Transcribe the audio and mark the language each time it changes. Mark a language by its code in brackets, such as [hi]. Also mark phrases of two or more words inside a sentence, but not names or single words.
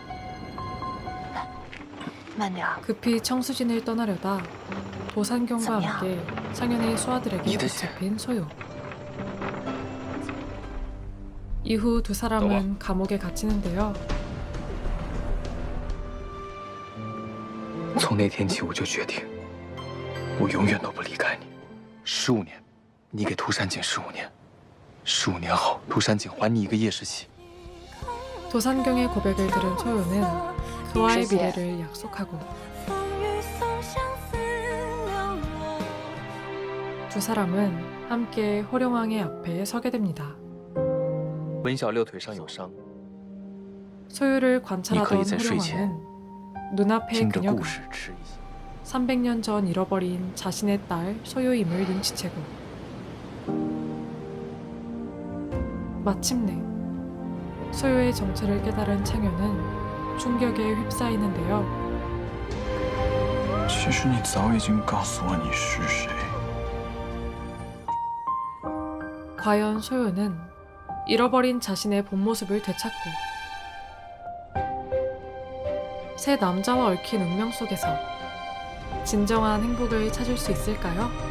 [zh] 慢点儿， [ko] 급히 청수진을 떠나려다 도산경과 함께 창현의 수하들에게 붙잡힌 소유. 이후 두 사람은 감옥에 갇히는데요. [zh] 从那天起，我就决定，我永远都不离开你。15年，你给涂山璟15年，15年后，涂山璟还你一个叶时期。 [ko] 도산경의 고백을 들은 소유는 그와의 미래를 약속하고 두 사람은 함께 호령왕의 앞에 서게 됩니다. [zh] 文小六腿上有伤， [ko] 소유를 [zh] 你可 [ko] 관찰하던 [zh] 以在睡前 [ko] 호령왕은 눈앞의 [zh] 听着 [ko] 그녀가 [zh] 故事吃一些。 [ko] 300년 전 잃어버린 자신의 딸 소유임을 눈치채고 마침내 소유의 정체를 깨달은 창현은 충격에 휩싸이는데요. [zh] 其实你早已经告诉我你是谁。 [ko] 과연 소유는 잃어버린 자신의 본 모습을 되찾고 새 남자와 얽힌 운명 속에서 진정한 행복을 찾을 수 있을까요?